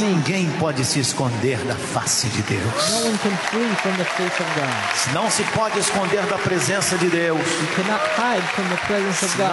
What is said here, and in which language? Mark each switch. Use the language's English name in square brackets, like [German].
[Portuguese] Ninguém pode se esconder da face de Deus. [English] No one can flee from the face of God. [Portuguese] Não se pode esconder da presença de Deus. [English] You cannot hide from the presence of God.